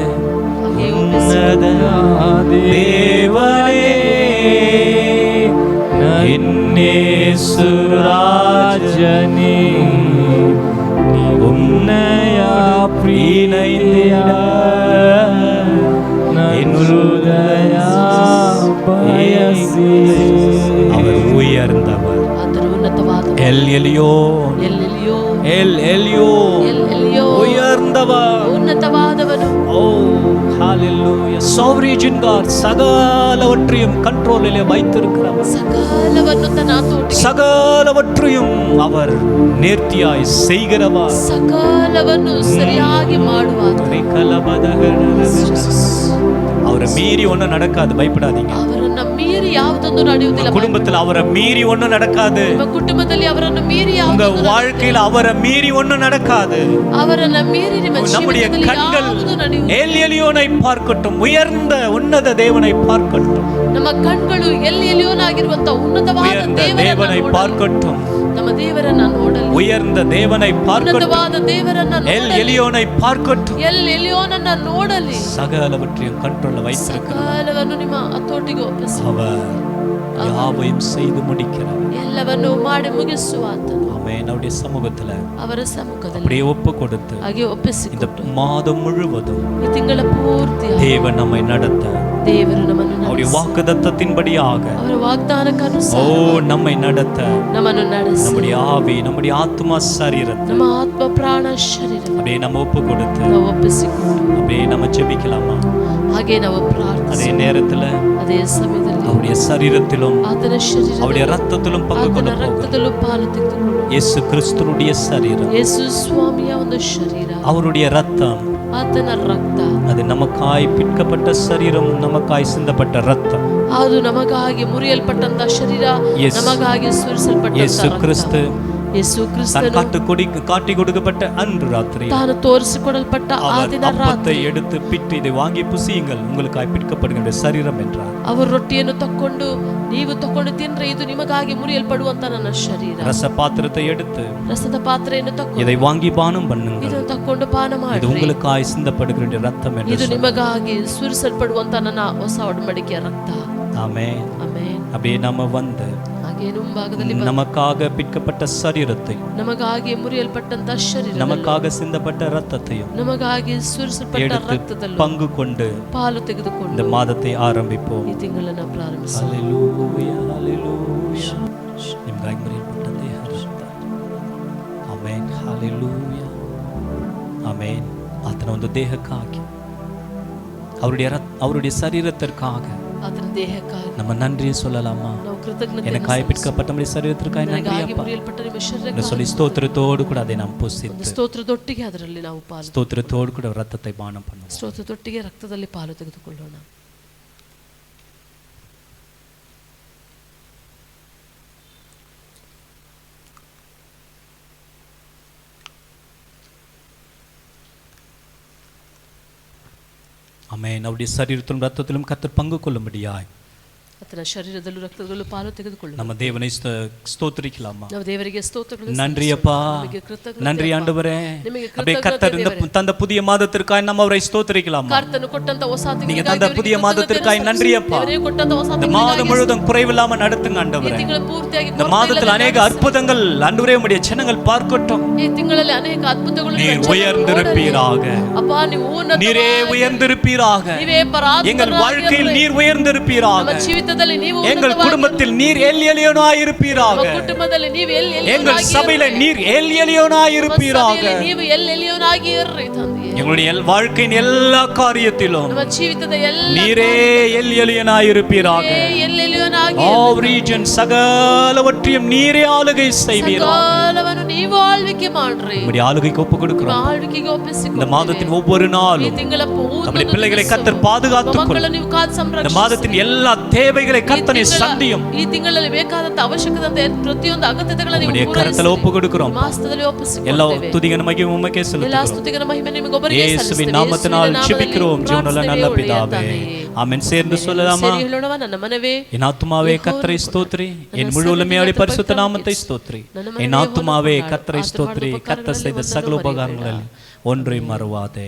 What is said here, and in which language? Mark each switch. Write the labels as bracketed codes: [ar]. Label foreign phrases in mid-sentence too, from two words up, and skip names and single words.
[kn] ಉನ್ನತ ದೇವನೇ ನಿನ್ನೇಸುರಾಜನೇ ಉನ್ನಯ ಪ್ರೀನೈಯ ಹೃದಯ ಬಯಸಿ. [ta] அவர் உயர்ந்தவர். எல் எலியோன், உயர்ந்தவர், உன்னதவாதவನು. ஓ ஹalleluya. [en] sovereign God, [ta] சகலவற்றையும் கண்ட்ரோலிலே வைத்திருக்கிறவர். [kn] சகலವನ್ನು ತನ್ನ ಹತೋಟಿಗೆ, [ta] சகலவற்றையும் அவர் நேர்த்தியாய் செய்கிறவர். [kn] சகலವನ್ನು ಸರಿಯಾಗಿ ಮಾಡುವಾತ. [ta] அவரை மீறி ஒண்ணும் நடக்காது, பயப்படாதீங்க. [kn] ಅವರನ್ನ ಮೀರಿ ಯಾವುದೊಂದು ನಡೆಯುವುದಿಲ್ಲ. [ta] குடும்பத்தில் அவரை மீறி ஒண்ணும் நடக்காது. [kn] ನಿಮ್ಮ ಕುಟುಂಬದಲ್ಲಿ ಅವರನ್ನು ಮೀರಿ [ta] உங்க வாழ்க்கையில் அவரை மீறி ஒண்ணும் நடக்காது. [kn] ಅವರನ್ನ ಮೀರಿ ನಿಮ್ಮ ಜೀವಿತದಲ್ಲಿ [ta] கண்கள் [kn] ಯಾವುದು ನಡೆಯುವುದಿಲ್ಲ. [ta] எல் எலியோனை பார்க்கட்டும், உயர்ந்த உன்னத தேவனை பார்க்கட்டும். [kn] ನಮ್ಮ ಕಣ್ಗಳು ಎಲ್ ಎಲಿಯೋನಾಗಿರುವಂತ ಉನ್ನತವಾದ [ta] தேவனை பார்க்கட்டும். [kn] ನಮ್ಮ ದೇವರನ್ನ ನೋಡಲಿ. [ta] உயர்ந்த தேவனை பார்க்கட்டும். [kn] ಉನ್ನತವಾದ ದೇವರನ್ನ [ta] எல் எலியோனை பார்க்கட்டும். [kn] ಎಲ್ ಎಲಿಯೋನನ್ನ ನೋಡಲಿ. [ta] சகலவற்றையும் கண்ட்ரோல்ல வைத்திருக்கிறார். [kn] ಸಕಲವನ್ನು ನಿಮ್ಮ ಹತೋಟಿಗೆ ಒಪ್ಪಿಸಿ. [ta] அவர் யாவையும் செய்து முடிக்கிறார். [kn] ಎಲ್ಲವನ್ನು ಮಾಡಿ ಮುಗಿಸುವಾತನು. [ta] ஆமென். அவருடைய சமூகத்துல [kn] ಅವರ ಸಮ್ಮುಖದಲ್ಲಿ [ta] அப்படியே ஒப்பு கொடுத்து [kn] ಹಾಗೆ ಒಪ್ಪಿಸಿ [ta] இந்த மாதம் முழுவதும் [kn] ಈ ತಿಂಗಳ ಪೂರ್ತಿ [ta] தேவன் நம்மை நடத்த, [kn] ದೇವರು ನಮ್ಮನ್ನು [ta] அவருடைய வாக்குத்தத்தத்தின்படியாக [kn] ಅವರ ವಾಗ್ದಾನಕ್ಕನುಸಾರ [ta] நம்மை நடத்த, [kn] ನಮ್ಮನ್ನು ನಡೆಸಿ, [ta] நம்முடைய ஆவி, நம்முடைய ஆத்மா, சரீரத்தை [kn] ನಮ್ಮ ಆತ್ಮ ಪ್ರಾಣ ಶರೀರ [ta] அப்படியே நம்ம ஒப்பு கொடுத்து [kn] ನಾವು ಒಪ್ಪಿಸಿಕೊಂಡು [ta] அப்படியே நம்ம ஜெபிக்கலாமா? [kn] ಹಾಗೆ ನಾವು ಪ್ರಾರ್ಥನೆ. [ta] அதே நேரத்துல [kn] ಅದೇ ಸಮಯದಲ್ಲಿ [ta] அவருடைய சரீரத்திலும் [kn] ಆತನ ಶರೀರ, [ta] அவருடைய ரத்தத்திலும் பங்கு [kn] ಆತನ [ta] கொள்ள [kn] ರಕ್ತದಲ್ಲೂ ಪಾಲು ತೆಗೆದುಕೊಳ್ಳು. [ta] இயேசு கிறிஸ்துவுடைய சரீரம், [kn] ಯೇಸು ಸ್ವಾಮಿಯ ಒಂದು ಶರೀರ, [ta] அவருடைய ரத்தம், [kn] ಆತನ ರಕ್ತ, [ta] அது நமக்காய் பிற்கப்பட்ட சரீரம், நமக்காய் சிந்தப்பட்ட ரத்தம். [kn] ಅದು ನಮಗಾಗಿ ಮುರಿಯಲ್ಪಟ್ಟಂತ ಶರೀರ, ನಮಗಾಗಿ ಸುರಿಸಲ್ಪಟ್ಟಂತ [ta] இயேசு கிறிஸ்து [kn] ಯೇಸು ಕ್ರಿಸ್ತನು [ta] காட்டி கொடுக்கப்பட்ட அன்று ராத்திரி [kn] ತಾನು ತೋರಿಸಿಕೊಡಲ್ಪಟ್ಟ ಆ ದಿನ [ta] அப்பத்தை [kn] ರಾತ್ರಿ [ta] எடுத்து பிட்டு இதை வாங்கி புசியுங்கள், உங்களுக்காய் பிற்கப்படுகின்ற சரீரம் என்றார். [kn] ಅವರು ರೊಟ್ಟಿಯನ್ನು ತಕ್ಕೊಂಡು ನೀವು ತಕೊಂಡು ತಿನ್ರೆ ಇದು ನಿಮಗಾಗಿ ಮುರಿಯಲ್ಪಡುವಂತ ನನ್ನ ಶರೀರ. [ta] ரச பாத்திரத்தை எடுத்து [kn] ರಸದ ಪಾತ್ರೆಯನ್ನು ತಕ್ಕೊಂಡು [ta] இதை வாங்கி பானம் பண்ணுங்கள், [kn] ಇದನ್ನು ತಕ್ಕೊಂಡು ಪಾನ [ta] இது [kn] ಮಾಡಿ, [ta] உங்களுக்காய் சிந்தப்படுகின்ற ரத்தம் [kn] ಇದು [ta] என்று. [kn] ನಿಮಗಾಗಿ ಸುರಿಸಲ್ಪಡುವಂತ ನನ್ನ ಹೊಸ ಒಡಂಬಡಿಕೆಯ ರಕ್ತ. [ta] ஆமென். [kn] ಆಮೆನ್. [ta] அப்படியே நம்ம வந்து [kn] ಹಾಗೆ ಮುಂಭಾಗದಲ್ಲಿ [ta] நமக்காக பிற்கப்பட்ட சரீரத்தை, [kn] ನಮಗಾಗಿ ಮುರಿಯಲ್ಪಟ್ಟಂತ ಶರೀರ, [ta] நமக்காக சிந்தப்பட்ட ரத்தத்தையும் [kn] ನಮಗಾಗಿ ಸುರಿಸಲ್ಪಟ್ಟ [ta] எடுத்து [kn] ರಕ್ತದಲ್ಲೂ [ta] பங்கு கொண்டு [kn] ಪಾಲು ತೆಗೆದುಕೊಂಡು [ta] இந்த மாதத்தை ஆரம்பிப்போம். [kn] ಈ ತಿಂಗಳನ್ನು ಪ್ರಾರಂಭಿಸಿ. [ta] ஹalleluya, ஹalleluya. [kn] ನಿಮ್ಗಾಗಿ ಮರೆಯಲ್ಪಟ್ಟಂತೆ ಹರಿಸುತ್ತ. ಆಮೆನ್. ಹalleluya, ಆಮೆನ್. ಆತನ ಒಂದು ದೇಹಕ್ಕಾಗಿ, [ta] அவருடைய சரீரத்திற்காக [kn] ಆತನ ದೇಹಕ್ಕಾಗಿ [ta] நம்ம நன்றியை சொல்லலாமா? [kn] ನಾವು ಕೃತಜ್ಞತೆ [ta] எனக்காய் பிற்கப்பட்ட நம்முடைய சரீரத்திற்காய் நன்றி அப்பா [kn] ಮುರಿಯಲ್ಪಟ್ಟ ನಿಮ್ಮ [ta] என்று [kn] ಶರೀರಕ್ಕಾಗಿ [ta] சொல்லி ஸ்தோத்திரத்தோடு கூட அதை நாம் [kn] ಒಂದು [ta] புசித்து, [kn] ಸ್ತೋತ್ರದೊಟ್ಟಿಗೆ ಅದರಲ್ಲಿ ನಾವು ಪಾಲು, [ta] ஸ்தோத்திரத்தோடு கூட ரத்தத்தை பானம் பண்ணுவோம். [kn] ಸ್ತೋತ್ರದೊಟ್ಟಿಗೆ ರಕ್ತದಲ್ಲಿ ಪಾಲು ತೆಗೆದುಕೊಳ್ಳೋಣ. [ta] ஆமென். அவருடைய சரீரத்திலும் ரத்தத்திலும் கர்த்தர் பங்கு கொள்ளும்படியாய் [kn] ಆತನ ಶರೀರದಲ್ಲೂ ರಕ್ತದಲ್ಲೂ ಪಾಲು ತೆಗೆದುಕೊಳ್ಳೋಣ. [ta] நம்ம தேவனை ஸ்தோத்திரிக்கலாமா? [kn] ನಾವು ದೇವರಿಗೆ ಸ್ತೋತ್ರಗಳು [ta] நன்றி அப்பா, நன்றி ஆண்டவரே. அப்படியே கர்த்தர் தந்த புதிய மாதத்திற்காய் நம்ம அவரை ஸ்தோத்திரிக்கலாமா? [kn] ಕರ್ತನು ಕೊಟ್ಟಂತ ಹೊಸ [ta] நீங்க தந்த புதிய மாதத்திற்காய் நன்றி அப்பா. [kn] ಕೊಟ್ಟಂತ ಹೊಸ [ta] இந்த மாதம் முழுவதும் குறைவில்லாம நடத்துங்க ஆண்டவரே. [kn] ತಿಂಗಳ ಪೂರ್ತಿಯಾಗಿ [ta] இந்த மாதத்தில் அநேக அற்புதங்கள் ஆண்டவரே உம்முடைய ஜனங்கள் பார்க்கட்டும். [kn] ಈ ತಿಂಗಳಲ್ಲಿ ಅನೇಕ ಅದ್ಭುತಗಳು [ta] நீர் உயர்ந்திருப்பீராக, [kn] ಅಪ್ಪ ನೀವು ಉನ್ನತ, [ta] நீரே உயர்ந்திருப்பீராக, [kn] ನೀವೇ ಪರಾತ್ಪರರಾಗಿರಿ. [ta] எங்கள் வாழ்க்கையில் நீர் உயர்ந்திருப்பீராக, [kn] ನಮ್ಮ ಜೀವಿತದಲ್ಲಿ ನೀವು [ta] எங்கள் குடும்பத்தில் நீர் எல் எலியோனாய் இருப்பீராக, [kn] ನಮ್ಮ ಕುಟುಂಬದಲ್ಲಿ ನೀವು ಎಲ್ [ta] எங்கள் சபையில நீர் எல் எலியோனாய் இருப்பீராக. [kn] ನೀವು ಎಲ್ ಎಲಿಯೋನಾಗಿ ಇರ್ರಿ ತಂದೆಯೇ. [ta] எங்களுடைய வாழ்க்கையின் எல்லா காரியத்திலும் [kn] ನಮ್ಮ ಜೀವಿತದ ಎಲ್ಲ [ta] நீரே எல் எலியோனாய் இருப்பீராக. [kn] ಎಲ್ ಎಲಿಯೋನಾಗಿ [en] All regions [ta] சகலவற்றையும் நீரே ஆளுகை செய்வீராக. [kn] ಸಕಲವನ್ನು ನೀವು ಆಳ್ವಿಕೆ ಮಾಡ್ರಿ. [ta] நம்முடைய ஆளுகைக்கு ஒப்பு கொடுக்கிறோம். [kn] ಆಳ್ವಿಕೆಗೆ ಒಪ್ಪಿಸಿ [ta] இந்த மாதத்தின் ஒவ்வொரு நாளும் [kn] ಈ ತಿಂಗಳ [ta] நம்முடைய பிள்ளைகளை கர்த்தர் பாதுகாத்துக் கொள்ளும். [kn] ಮಕ್ಕಳನ್ನು ನೀವು ಕಾದು [ta] இந்த [kn] ಸಂರಕ್ಷಿಸಿ. [ta] மாதத்தின் எல்லா தேவைகள் தேவைகளை கர்த்தனை சந்தியும். [kn] ಈ ತಿಂಗಳಲ್ಲಿ ಬೇಕಾದಂತ ಅವಶ್ಯಕತೆ ಪ್ರತಿಯೊಂದು ಅಗತ್ಯತೆಗಳನ್ನು ನೀವು [ta] உம்முடைய கரத்துல ஒப்பு கொடுக்கிறோம். [kn] ಮಾಸ್ತದಲ್ಲಿ ಒಪ್ಪಿಸಿಕೊಡುತ್ತೇವೆ. [ta] எல்லா துதிகன மகிமை உமக்கே [kn] ಎಲ್ಲ [ta] செலுத்துகிறோம். [kn] ಸ್ತುತಿಗಳ ಮಹಿಮೆ ನಿಮಗೊಬ್ಬರಿಗೆ [ta] இயேசுவின் நாமத்தினால் ஜெபிக்கிறோம் ஜீவனுள்ள நல்ல பிதாவே. ஆமென். சேர்ந்து சொல்லலாமா? [kn] ಹೇಳೋಣ. ನನ್ನ ಮನವೇ [ta] என் ஆத்துமாவே கர்த்தரை ஸ்தோத்திரி, என் முழு உள்ளமையோட பரிசுத்த நாமத்தை ஸ்தோத்திரி. என் ஆத்துமாவே கர்த்தரை ஸ்தோத்திரி, கர்த்தர் செய்த சகல உபகாரங்களில் ஒன்றை மறவாதே.